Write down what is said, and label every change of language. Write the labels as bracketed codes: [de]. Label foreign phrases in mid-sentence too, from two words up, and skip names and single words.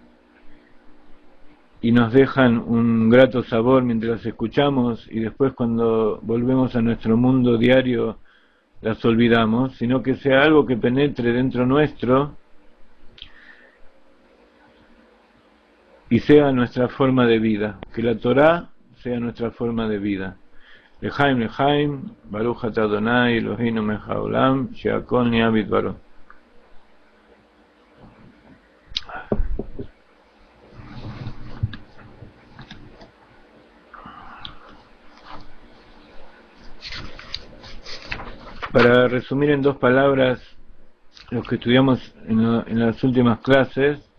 [es] y nos dejan un grato sabor mientras las escuchamos y después cuando volvemos a nuestro mundo diario las olvidamos, sino que sea algo que penetre dentro nuestro y sea nuestra forma de vida, que la Torá sea nuestra forma de vida. [he] לחיים, לחיים, ברוך אתה אדני, אלהינו מלך העולם, שהכל נהיה בדברו. [es] Para resumir en dos palabras lo que estudiamos en las últimas clases,